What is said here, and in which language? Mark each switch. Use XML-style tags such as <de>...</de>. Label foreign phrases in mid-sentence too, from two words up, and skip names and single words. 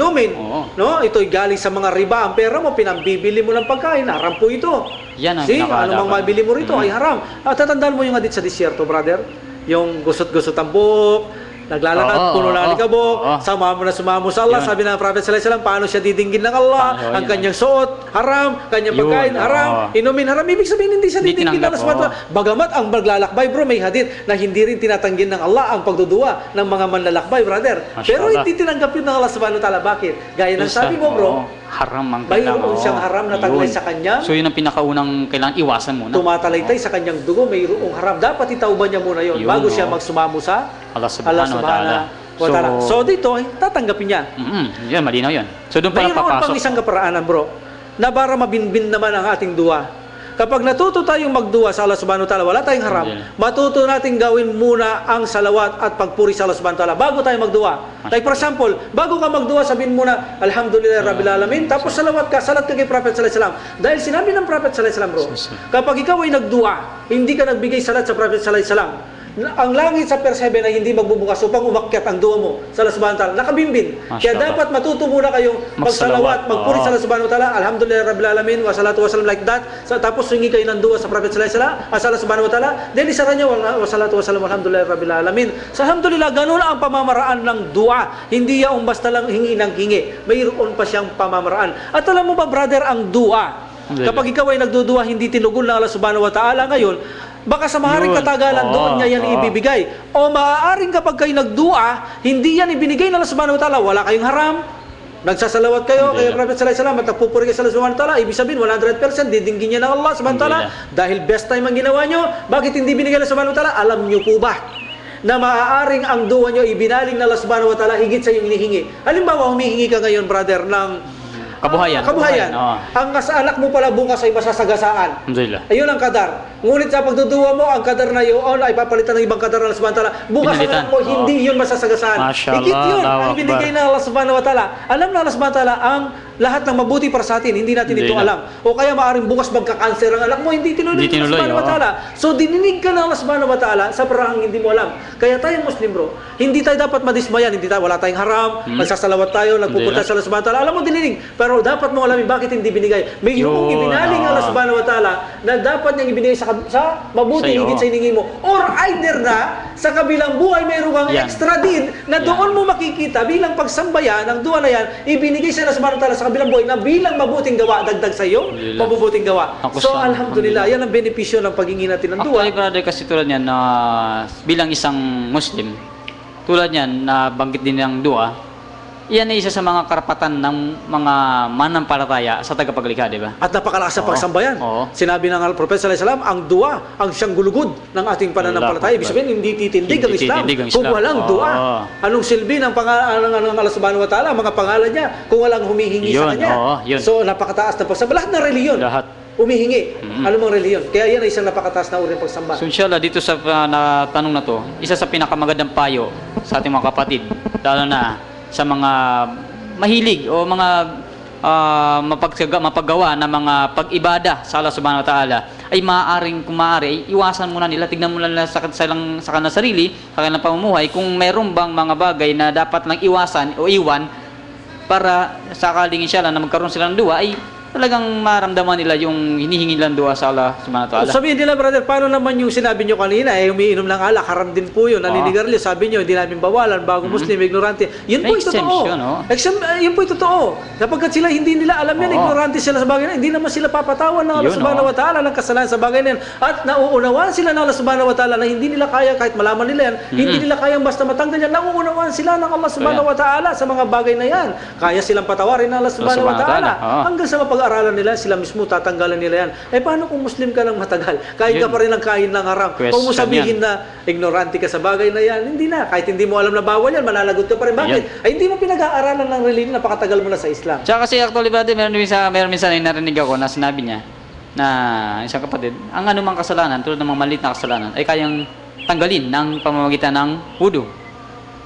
<tl>inumin. Oo. No? Ito'y galing sa mga riba. Ang pera mo, pinambibili mo ng pagkain. Haram po ito. Yan ang See, pinakalaban. ano mang mabili mo rito ay haram. At tatandaan mo yung hadith sa disyerto, brother. Yung gusot-gusot ang buhok, naglalakad, Oo, puno na oo, likabok, oo. sumamo na sumamo sa Allah. Yun. Sabi ng Prophet</tl> <ar>صلى الله عليه وسلم,</ar> <tl>paano siya didinggin ng Allah? Oo, Ang yan. kanyang suot, haram. Kanyang Yun, pagkain, haram. oo. Inumin, haram. Ibig sabihin, hindi siya Hindi didinggin ng tinanggap,</tl> <ar>الله سبحانه وتعالى.</ar> <tl>Bagamat ang maglalakbay, bro, may hadith na hindi rin tinatanggin ng Allah ang pagdudua ng mga manlalakbay, brother. Masya Pero Allah. hindi tinanggap yun ng Allah</tl> <ar>سبحانه وتعالى.</ar> <tl>Bakit? Gaya ng sabi mo, bro, haram ang mayroon oo. siyang haram na taglay Yun. sa kanya. So yun ang pinakaunang kailangan iwasan muna. Tumatalaytay sa kanyang dugo, mayroong haram. Dapat itauban niya muna yon Yun, bago siya oo. magsumamo sa</tl> <ar>الله سبحانه وتعالى.</ar> <tl>So dito, tatanggapin niya. Yan, malinaw yun. So doon pala Mayroon pang papasok. isang kaparaanan, bro, na para mabinbin naman ang ating dua. Kapag natuto tayong magdua sa Allah</tl> <ar>سبحانه وتعالى,</ar> <tl>wala tayong haram, Alhamdulillah. matuto natin gawin muna ang salawat at pagpuri sa Allah</tl> <ar>سبحانه وتعالى</ar> <tl>bago tayo magdua.</tl> <en>Like for example,</en> <tl>bago ka magdua, sabihin muna,</tl> <ar>الحمد لله رب العالمين,</ar> <tl>tapos salawat ka, salat ka kay Prophet</tl> <ar>صلى الله عليه وسلم.</ar> <tl>Dahil sinabi ng Prophet</tl> <ar>صلى الله عليه وسلم,</ar> <tl>bro, kapag ikaw ay nagdua, hindi ka nagbigay salat sa Prophet</tl> <ar>صلى الله عليه وسلم,</ar> <tl>ang langit sa verse 7 ay hindi magbubukas upang umakyat ang dua mo sa Allah</tl> <ar>سبحانه وتعالى.</ar> <tl>Nakabimbin. Kaya Mashallah. dapat matuto muna kayong magsalawat, magpuri sa Allah</tl> <ar>سبحانه وتعالى. الحمد لله رب العالمين والصلاة والسلام,</ar> <en>like that.</en> <tl>Tapos hingi kayo ng dua sa Prophet</tl> <ar>صلى الله عليه وسلم,</ar> <tl>sa Allah</tl> <ar>سبحانه وتعالى. Then</ar> <tl>isara niyo</tl> <ar>والصلاة والسلام الحمد لله رب العالمين.</ar> <tl>Sa alhamdulillah, ganun ang pamamaraan ng dua. Hindi yung basta lang hingi ng hingi. Mayroon pa siyang pamamaraan. At alam mo ba, brother, ang dua, kapag ikaw ay nagdudua, hindi tinugon ng Allah</tl> <ar>سبحانه وتعالى</ar> <tl>ngayon, baka sa maaaring Yun. katagalan doon niya yan ibibigay. O maaaring kapag kayo nagdua, hindi yan ibinigay ng Allah</tl> <ar>سبحانه وتعالى,</ar> <tl>wala kayong haram, nagsasalawat kayo kay Prophet</tl> <ar>صلى الله عليه وسلم</ar> <tl>at nagpupuri kayo sa Allah</tl> <ar>سبحانه وتعالى,</ar> <tl>ibig sabihin 100% didinggin niya ng Allah</tl> <ar>سبحانه وتعالى.</ar> <tl>Dahil</tl> <en>best time</en> <tl>ang ginawa nyo, bakit hindi binigay ng Allah</tl> <ar>سبحانه وتعالى?</ar> <tl>Alam nyo po ba na maaaring ang dua nyo ibinaling ng Allah</tl> <ar>سبحانه وتعالى</ar> <tl>higit sa yung hinihingi? Halimbawa, humihingi ka ngayon, brother, ng Kabuhayan. kabuhayan. Oo. Ang anak mo pala bukas ay masasagasaan. Alhamdulillah. Ayun ang kadar. Ngunit sa pagduduwa mo, ang kadar na yun ay papalitan ng ibang kadar ng Allah</tl> <ar>سبحانه وتعالى.</ar> <tl>Bukas ang Pinalitan. anak mo, hindi yun masasagasaan. Masya Higit Allah, yun Allahu ang binigay ng Allah</tl> <ar>سبحانه وتعالى.</ar> <tl>Alam ng Allah</tl> <ar>سبحانه وتعالى</ar> <tl>ang lahat ng mabuti para sa atin, hindi natin ito alam. O kaya maaaring bukas magka-cancer ang anak mo, hindi tinuloy ng Allah</tl> <ar>سبحانه وتعالى.</ar> <tl>So dininig ka ng Allah</tl> <ar>سبحانه وتعالى</ar> <tl>sa parang hindi mo alam. Kaya tayong Muslim, bro, hindi tayo dapat madismayan, hindi tayo, wala tayong haram, magsasalawat tayo, nagpupunta sa Allah</tl> <ar>سبحانه وتعالى.</ar> <tl>Alam mo, dininig. Pero dapat mo alamin bakit hindi binigay. May yung Yun, ibinaling Allah</tl> <ar>سبحانه وتعالى</ar> <tl>na dapat niyang ibinigay sa mabuti, Sa'yo. higit sa hiningi mo. Or either na, sa kabilang buhay, mayroon kang Yan. extra din na doon mo makikita bilang pagsambayan ng dua na yan, ibinigay sa Allah</tl> <ar>سبحانه وتعالى</ar> <tl>sa kabilang buhay na bilang mabuting gawa, dagdag sa iyo, Alhamdulillah. mabubuting gawa. Ako So, sa- alhamdulillah, yan ang benepisyo ng paghingi natin ng dua.</tl> <en>Actually, brother,</en> <tl>kasi tulad niyan na bilang isang Muslim, tulad niyan na banggit din ng dua, yan ay isa sa mga karapatan ng mga manampalataya sa tagapaglikha, di ba? At napakalakas sa Oo. pagsambayan. Oo. Sinabi ng Prophet</tl> <ar>صلى الله عليه وسلم,</ar> <tl>ang dua ang siyang gulugod ng ating pananampalataya. Ibig sabihin, hindi titindig ang Hindi Islam titindig ang kung Islam. walang Oo. dua. Anong silbi ng Allah</tl> <ar>سبحانه وتعالى,</ar> <tl>mga pangalan niya, kung walang humihingi sa Yun, kanya. oo, yun. So, napakataas na pagsamba. Lahat ng reliyon, Lahat. humihingi. Ano mang reliyon. Kaya yan ay isang napakataas na uri ng pagsamba. So inshallah, dito sa na tanong na to, isa sa pinakamagandang payo sa ating mga kapatid, lalo na sa mga mahilig o mga mapaggawa ng mga pag-ibada sa Allah</tl> <ar>سبحانه وتعالى,</ar> <tl>ay maaaring, kung maaari, ay iwasan muna nila, tignan muna nila sa kanilang sarili, sa kanilang pamumuhay, kung meron bang mga bagay na dapat lang iwasan o iwan para sakaling inshallah na magkaroon sila ng dua, ay talagang maramdaman nila yung hinihingi nilang dua sa Allah</tl> <ar>سبحانه وتعالى.</ar> <tl>Sabihin nila, brother, paano naman yung sinabi nyo kanina, umiinom ng alak, haram din po yun, naninigarilyo, sabi nyo, hindi namin bawalan, bago Muslim, ignorante. Yun po May yung totoo. exemption, oh. Yun po yung totoo. Kapag sila hindi nila alam yan, Oo. ignorante sila sa bagay na yan, hindi naman sila papatawan ng Allah Yun, subhanahu oh.</tl> <ar>وتعالى</ar> <tl>ng kasalanan sa bagay na yan. At nauunawaan sila ng Allah</tl> <ar>سبحانه وتعالى</ar> <tl>na hindi nila kaya, kahit malaman nila yan, hindi nila kayang basta matanggal yan, nauunawaan sila ng Allah</tl> <ar>سبحانه وتعالى</ar> <tl>sa mga bagay na yan. Kaya silang patawarin ng Allah</tl> <ar>سبحانه وتعالى.</ar> <tl>Oo. Hanggang sa mapag-aralan nila, sila mismo tatanggalan nila yan. Paano kung Muslim ka ng matagal? Kain ka Yun. pa rin ng kain ng haram. Kung mo Question sabihin na ignorante ka sa bagay na yan, hindi na. Kahit hindi mo alam na bawal yan, mananagot ka pa rin. Bakit? Ay, hindi mo pinag-aaralan ng religion, napakatagal mo na sa Islam. Tsaka kasi actually, brother, meron minsan ay narinig ako na sinabi niya na isang kapatid, ang anumang kasalanan, tulad ng mga maliit na kasalanan, ay kayang tanggalin ng pamamagitan ng wudu.</tl>